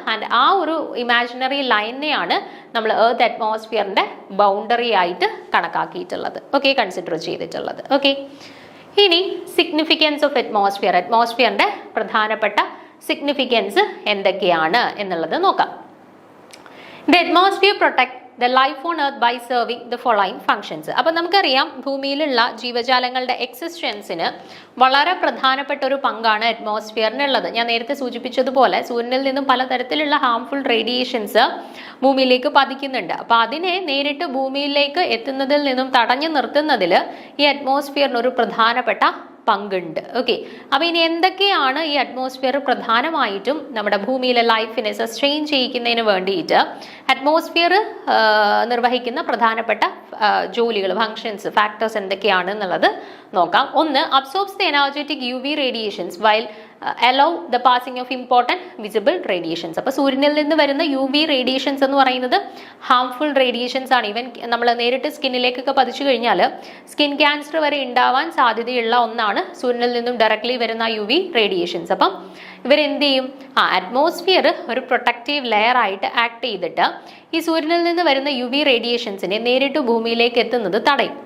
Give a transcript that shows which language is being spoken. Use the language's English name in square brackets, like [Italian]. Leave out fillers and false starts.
[Malayalam] And ആ ഒരു imaginary ലൈനിനെയാണ് നമ്മൾ എർത്ത് അറ്റ്മോസ്ഫിയറിന്റെ ബൗണ്ടറി ആയിട്ട് കണക്കാക്കിയിട്ടുള്ളത്, ഓക്കെ, കൺസിഡർ ചെയ്തിട്ടുള്ളത്. ഓക്കെ, ഇനി സിഗ്നിഫിക്കൻസ് ഓഫ് അറ്റ്മോസ്ഫിയർ, അറ്റ്മോസ്ഫിയറിന്റെ പ്രധാനപ്പെട്ട സിഗ്നിഫിക്കൻസ് എന്തൊക്കെയാണ് എന്നുള്ളത് നോക്കാം. [English] The atmosphere protect the life on earth by serving the following functions. [Malayalam] അപ്പോൾ നമുക്കറിയാം ഭൂമിയിലുള്ള ജീവജാലങ്ങളുടെ എക്സിസ്റ്റൻസിന് വളരെ പ്രധാനപ്പെട്ട ഒരു പങ്കാണ് അറ്റ്മോസ്ഫിയറിനുള്ളത്. ഞാൻ നേരത്തെ സൂചിപ്പിച്ചതുപോലെ സൂര്യനിൽ നിന്നും പലതരത്തിലുള്ള ഹാംഫുൾ റേഡിയേഷൻസ് ഭൂമിയിലേക്ക് പതിക്കുന്നുണ്ട്. അപ്പോൾ അതിനെ നേരിട്ട് ഭൂമിയിലേക്ക് എത്തുന്നതിൽ നിന്നും തടഞ്ഞു നിർത്തുന്നതിൽ ഈ അറ്റ്മോസ്ഫിയറിന് ഒരു പ്രധാനപ്പെട്ട പങ്കുണ്ട്. ഓക്കെ, അപ്പൊ ഇനി എന്തൊക്കെയാണ് ഈ അറ്റ്മോസ്ഫിയർ പ്രധാനമായിട്ടും നമ്മുടെ ഭൂമിയിലെ ലൈഫിനെ സസ്റ്റെയിൻ ചെയ്യിക്കുന്നതിന് വേണ്ടിയിട്ട് അറ്റ്മോസ്ഫിയർ നിർവഹിക്കുന്ന പ്രധാനപ്പെട്ട ജോലികൾ, ഫങ്ഷൻസ്, ഫാക്ടേഴ്സ് എന്തൊക്കെയാണ് എന്നുള്ളത് നോക്കാം. [English] ഒന്ന്, absorbs the energetic UV radiations while allow the passing of important visible radiations. [Malayalam] അപ്പോൾ സൂര്യനിൽ നിന്ന് വരുന്ന UV റേഡിയേഷൻസ് എന്ന് പറയുന്നത് ഹാംഫുൾ റേഡിയേഷൻസ് ആണ്. ഈവൻ നമ്മൾ നേരിട്ട് സ്കിന്നിലേക്കൊക്കെ പതിച്ചു കഴിഞ്ഞാൽ സ്കിൻ ക്യാൻസർ വരെ ഉണ്ടാവാൻ സാധ്യതയുള്ള ഒന്നാണ് സൂര്യനിൽ നിന്നും ഡയറക്ട്ലി വരുന്ന UV റേഡിയേഷൻസ്. അപ്പം ഇവരെന്ത് ചെയ്യും, അറ്റ്മോസ്ഫിയർ ഒരു പ്രൊട്ടക്റ്റീവ് ലെയർ ആയിട്ട് ആക്ട് ചെയ്തിട്ട് ഈ സൂര്യനിൽ നിന്ന് വരുന്ന UV റേഡിയേഷൻസിനെ നേരിട്ട് ഭൂമിയിലേക്ക് എത്തുന്നത് തടയും.